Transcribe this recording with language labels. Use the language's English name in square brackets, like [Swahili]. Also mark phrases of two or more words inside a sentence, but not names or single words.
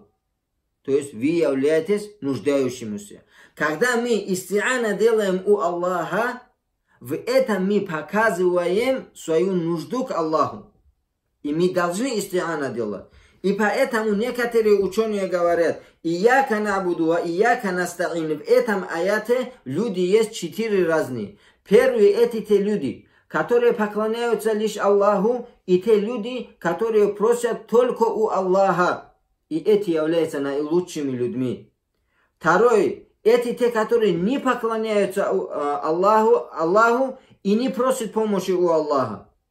[Russian] То есть вы являетесь нуждающимися. Когда мы истиана делаем у Аллаха, в этом мы показываем свою нужду к Аллаху. И мы должны истиана делать. И поэтому некоторые ученые говорят: [Arabic] «إياك نعبد وإياك نستعين». [Russian] В этом аяте люди есть 4 разные. Первые это те люди, которые поклоняются лишь Аллаху, и те люди, которые просят только у Аллаха. И эти являются наилучшими людьми. Второй, это те, которые не поклоняются Аллаху и не просят помощи у Аллаха.